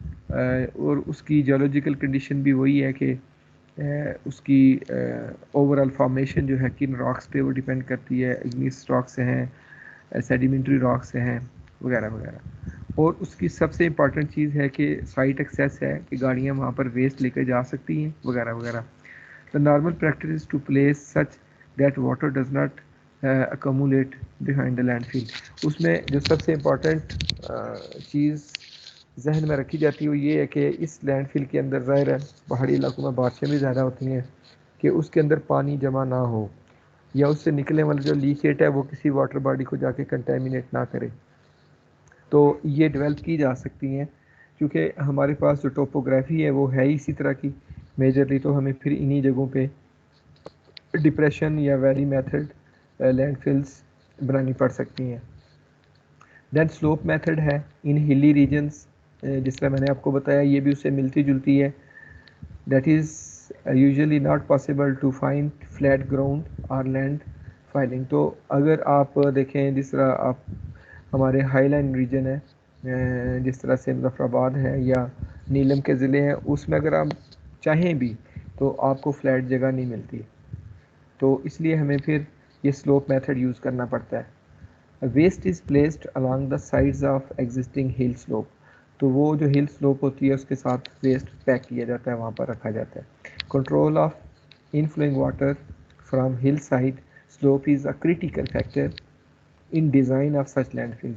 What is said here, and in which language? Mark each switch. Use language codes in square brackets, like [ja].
[ur] اور اس کی geological condition بھی وہی ہے کہ اس کی اوور آل فارمیشن جو ہے کن راکس پہ وہ ڈیپینڈ کرتی ہے، اگنیس راک سے ہیں، سیڈیمنٹری راک سے ہیں وغیرہ وغیرہ. اور اس کی سب سے امپورٹنٹ چیز ہے کہ سائٹ ایکسیس ہے، کہ گاڑیاں وہاں پر ویسٹ لے کے جا سکتی ہیں وغیرہ وغیرہ. [en] The normal practice is to place such that water does not accumulate behind the landfill. [ur] اس میں جو سب سے امپورٹنٹ چیز ذہن میں رکھی جاتی ہے وہ یہ ہے کہ اس لینڈ فل کے اندر ظاہر ہے پہاڑی علاقوں میں بارشیں بھی زیادہ ہوتی ہیں، کہ اس کے اندر پانی جمع نہ ہو، یا اس سے نکلنے والا جو لیکیٹ ہے وہ کسی واٹر باڈی کو جا کے کنٹامینیٹ نہ کرے. تو یہ ڈیولپ کی جا سکتی ہیں کیونکہ ہمارے پاس جو ٹوپوگرافی ہے وہ ہے اسی طرح کی میجرلی. تو ہمیں پھر انہی جگہوں پہ ڈپریشن یا ویلی میتھڈ لینڈ فلز بنانی پڑ سکتی ہیں. دین سلوپ میتھڈ ہے ان ہلی ریجنس، جس طرح میں نے آپ کو بتایا یہ بھی اس سے ملتی جلتی ہے. [en] That is usually not possible to find flat ground اور land filling. [ur] تو اگر آپ دیکھیں جس طرح آپ ہمارے ہائی لائن ریجن ہے، جس طرح سے مظفر آباد ہے یا نیلم کے ضلع ہیں، اس میں اگر آپ چاہیں بھی تو آپ کو فلیٹ جگہ نہیں ملتی. تو اس لیے ہمیں پھر یہ سلوپ میتھڈ یوز کرنا پڑتا ہے. [en] Waste is placed along the sides of existing hill slope. [ur] تو وہ جو ہل سلوپ ہوتی ہے اس کے ساتھ ویسٹ پیک کیا جاتا ہے، وہاں پر رکھا جاتا ہے. [en] Control of inflowing water from hill side slope is a critical factor in design of such land fill.